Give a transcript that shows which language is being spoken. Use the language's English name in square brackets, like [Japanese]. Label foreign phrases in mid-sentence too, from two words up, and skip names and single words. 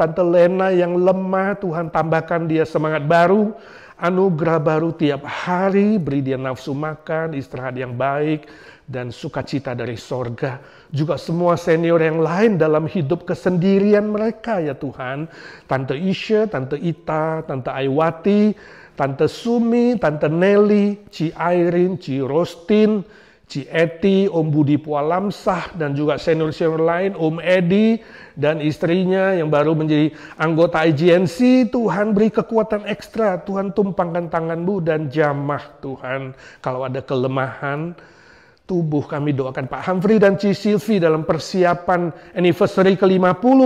[Indonesian] Tante Lena yang lemah, Tuhan tambahkan dia semangat baru, anugerah baru tiap hari, beri dia nafsu makan, istirahat yang baik, dan sukacita dari sorga. Juga semua senior yang lain dalam hidup kesendirian mereka ya Tuhan. Tante Isha, Tante Ita, Tante Aiwati, Tante Sumi, Tante Nelly, Ci Irene, Ci Rostin, Ci Eti, Om Budi Pualamsah, dan juga senior-senior lain, Om Edi, dan istrinya yang baru menjadi anggota IGNC. Tuhan beri kekuatan ekstra, Tuhan tumpangkan tangan-Mu dan jamah Tuhan. Kalau ada kelemahan tubuh, kami doakan Pak Humphrey dan Ci Sylvie dalam persiapan anniversary ke-50.